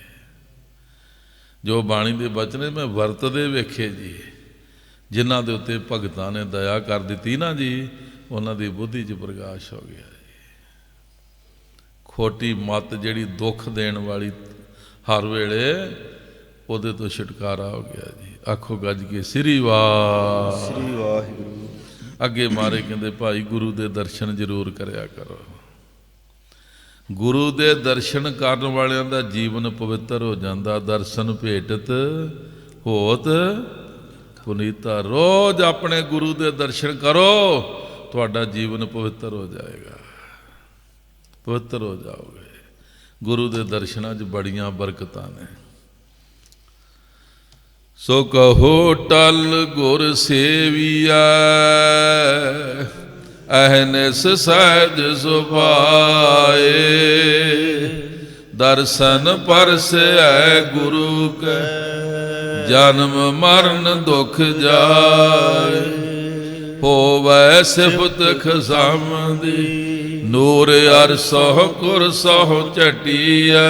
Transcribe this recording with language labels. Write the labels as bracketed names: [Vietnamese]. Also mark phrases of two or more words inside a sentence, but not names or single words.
[Punjabi] ਜੋ ਬਾਣੀ ਦੇ ਬਚਨੇ ਮੈਂ ਵਰਤਦੇ ਵੇਖੇ ਜੀ, ਜਿਨ੍ਹਾਂ ਦੇ ਉੱਤੇ ਭਗਤਾਂ ਨੇ ਦਯਾ ਕਰ ਦੀ ਨਾ ਜੀ, ਉਨ੍ਹਾਂ ਦੀ ਬੁੱਧਿ ਚ ਪ੍ਰਕਾਸ਼ ਹੋ ਗਯਾ ਜੀ। ਖੋਟੀ ਮਤ ਜਿਹੜੀ ਦੁਖ ਦੇਣ ਵਾਲੀ ਹਰ ਵੇਲੇ, ਉਹਦੇ ਤੋਂ ਛੁਟਕਾਰਾ ਹੋ ਗਿਆ ਜੀ। ਆਖੋ ਗੱਜ ਕੇ ਸ੍ਰੀ ਵਾਹਿਗੁਰੂ। ਅੱਗੇ ਮਾਰੇ ਕਹਿੰਦੇ ਭਾਈ ਗੁਰੂ ਦੇ ਦਰਸ਼ਨ ਜ਼ਰੂਰ ਕਰਿਆ ਕਰੋ। ਗੁਰੂ ਦੇ ਦਰਸ਼ਨ ਕਰਨ ਵਾਲਿਆਂ ਦਾ ਜੀਵਨ ਪਵਿੱਤਰ ਹੋ ਜਾਂਦਾ। ਦਰਸ਼ਨ ਭੇਟਤ ਹੋਤ ਪੁਨੀਤਾ। ਰੋਜ਼ ਆਪਣੇ ਗੁਰੂ ਦੇ ਦਰਸ਼ਨ ਕਰੋ, ਤੁਹਾਡਾ ਜੀਵਨ ਪਵਿੱਤਰ ਹੋ ਜਾਏਗਾ, ਪਵਿੱਤਰ ਹੋ ਜਾਓਗੇ। ਗੁਰੂ ਦੇ ਦਰਸ਼ਨਾਂ 'ਚ ਬੜੀਆਂ ਬਰਕਤਾਂ ਨੇ। ਸੋ ਕਹੋ ਟਲ ਗੁਰ ਸੇਵਿਆ, ਅਹਨਿਸ ਸਹਿਜ ਸੁਭਾਏ। ਦਰਸ਼ਨ ਪਰਸੈ ਗੁਰੂ ਕੈ ਜਨਮ ਮਰਨ ਦੁਖ ਜਾਏ। ਹੋਵੈ ਸਿਫਤ ਖਸਮ ਦੀ ਨੂਰ ਅਰਸਹੁ ਕੁਰਸਹੁ ਝਟੀਐ।